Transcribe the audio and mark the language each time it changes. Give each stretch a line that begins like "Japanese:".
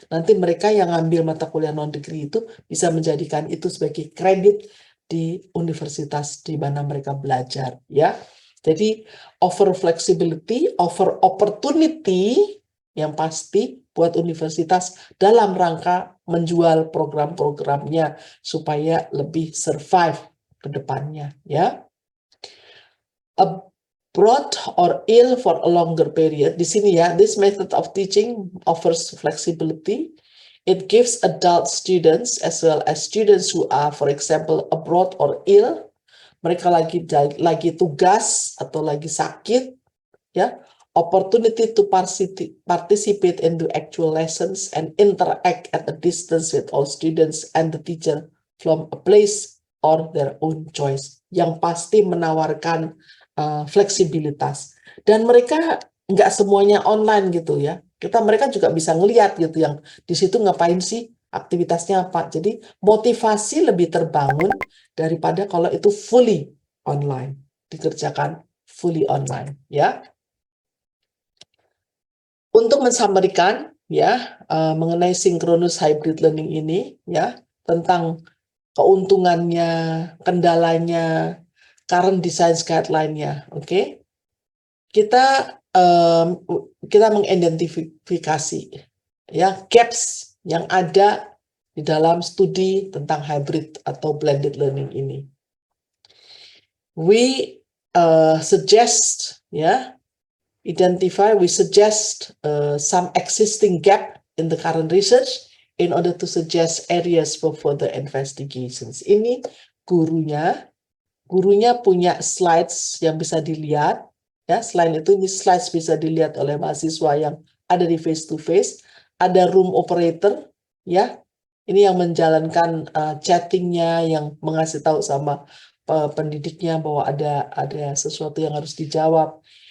Indonesian: Nanti mereka yang ngambil mata kuliah non-degree itu bisa menjadikan itu sebagai kredit di universitas di mana mereka belajar ya. Jadi
English: offer flexibility, offer opportunity
Indonesian: yang pasti buat universitas dalam rangka menjual program-programnya supaya lebih survive ke depannya ya.
English: Abroad or ill for a longer period.
Indonesian: Di sini ya,
English: this method of teaching offers flexibility. It gives adult students as well as students who are, for example, abroad or ill,
Indonesian: mereka lagi tugas atau lagi sakit ya,
English: opportunity to participate in the actual lessons and interact at a distance with all students and the teacher from a place or their own choice,
Indonesian: yang pasti menawarkan fleksibilitas. Dan mereka nggak semuanya online gitu ya, mereka juga bisa ngelihat gitu yang di situ ngapain sih, aktivitasnya apa. Jadi motivasi lebih terbangun daripada kalau itu fully online, dikerjakan fully online ya. Untuk mensummarikan ya mengenai synchronous hybrid learning ini ya, tentang keuntungannya, kendalanya, current design guideline-nya, oke. Kita mengidentifikasi ya gaps yang ada di dalam studi tentang hybrid atau blended learning ini.
English: We suggest ya we suggest some existing gap in the current research in order to suggest areas for further investigations.
Indonesian: Ini gurunya punya slides yang bisa dilihat. Ya, selain itu ini slides bisa dilihat oleh mahasiswa yang ada di face to face. Ada room operator, ya. Ini yang menjalankan chattingnya, yang mengasih tahu sama pendidiknya bahwa ada sesuatu yang harus dijawab.